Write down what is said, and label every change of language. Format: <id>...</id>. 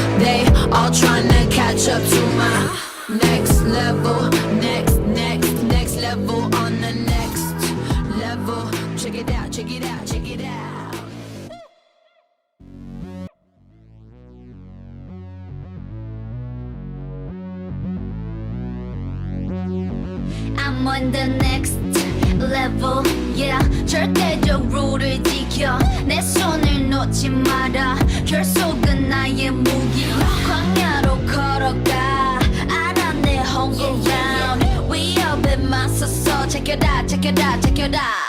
<en>They all tryna catch up to my next level, next level on the next level. Check it out, check it out, check it out. I'm on the next level, yeah.</en> <ko>절대적 룰을 지켜 내 손을 놓지 마라. 결속은 나의 무기. 광야로 걸어가 알아 내</ko> <en>home ground.</en> <ko>위협에 맞서서</ko> <en>check it out, check it out, check it out.</en>